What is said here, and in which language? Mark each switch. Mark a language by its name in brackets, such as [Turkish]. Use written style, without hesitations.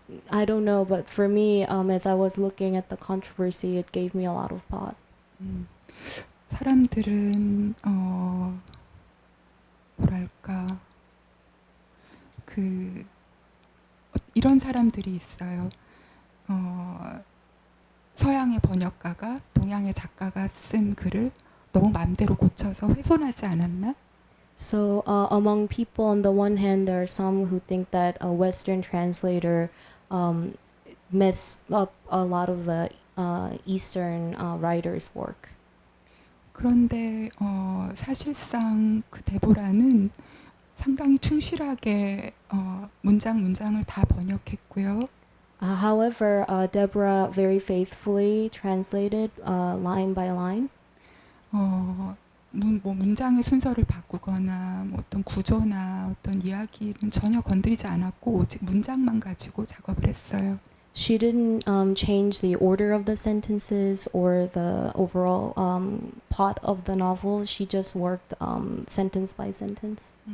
[English] I don't know, but for me, as I was looking at the controversy, it gave me a lot of thought. [Korean] 사람들은 뭐랄까 이런 사람들이 있어요. 서양의 번역가가 동양의 작가가 쓴 글을 너무 마음대로 고쳐서 훼손하지 않았나? [English] So among people, on the one hand, there are some who think that a Western translator messed up a lot of the Eastern writer's work. [Korean] 그런데 사실상 그 데보라는 상당히 충실하게 문장을 다 번역했고요. [English] However, Deborah very faithfully translated line by line. [Korean] 뭐 문장의 순서를 바꾸거나 뭐 어떤 구조나 어떤 이야기는 전혀 건드리지 않았고 오직 문장만 가지고 작업을 했어요. [English] She didn't change the order of the sentences or the overall plot of the novel. She just worked sentence by sentence.